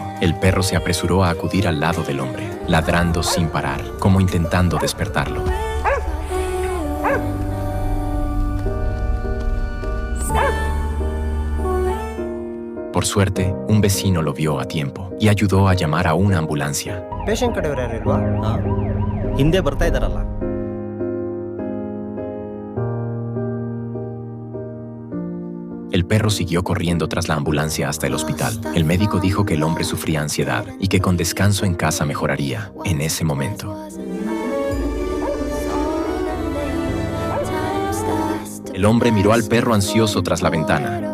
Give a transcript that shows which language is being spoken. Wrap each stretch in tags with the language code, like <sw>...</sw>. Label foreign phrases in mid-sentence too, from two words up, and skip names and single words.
<es>El perro se apresuró a acudir al lado del hombre, ladrando sin parar, como intentando despertarlo. Por suerte, un vecino lo vio a tiempo y ayudó a llamar a una ambulancia.</es> <kn>ಪೇಷಂಟ್ ಕಡೆಯವ್ರು ಯಾರು ಇಲ್ವಾ? ಹಿಂದೆ ಬರ್ತಾ ಇದ್ದಾರಲ್ಲ.</kn> <es>El perro siguió corriendo tras la ambulancia hasta el hospital. El médico dijo que el hombre sufría ansiedad y que con descanso en casa mejoraría en ese momento. El hombre miró al perro ansioso tras la ventana.</es>